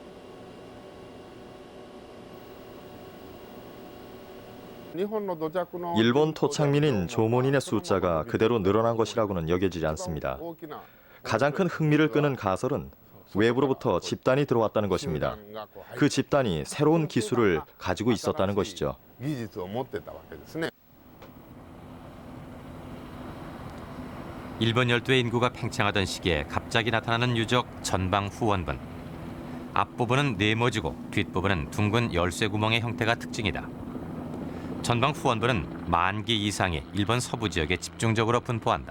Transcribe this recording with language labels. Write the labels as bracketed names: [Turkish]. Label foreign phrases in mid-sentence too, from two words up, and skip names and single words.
[Korean] 일본 토착민인 조몬인의 숫자가 그대로 늘어난 것이라고는 여겨지지 않습니다. 가장 큰 흥미를 끄는 가설은 외부로부터 집단이 들어왔다는 것입니다. 그 집단이 새로운 기술을 가지고 있었다는 것이죠. [Japanese] 技術を持ってたわけですね。 [Korean] 일본 열도의 인구가 팽창하던 시기에 갑자기 나타나는 유적 전방 후원분. 앞부분은 네모지고 뒷부분은 둥근 열쇠 구멍의 형태가 특징이다. 전방 후원부는 10,000기 이상이 일본 서부 지역에 집중적으로 분포한다.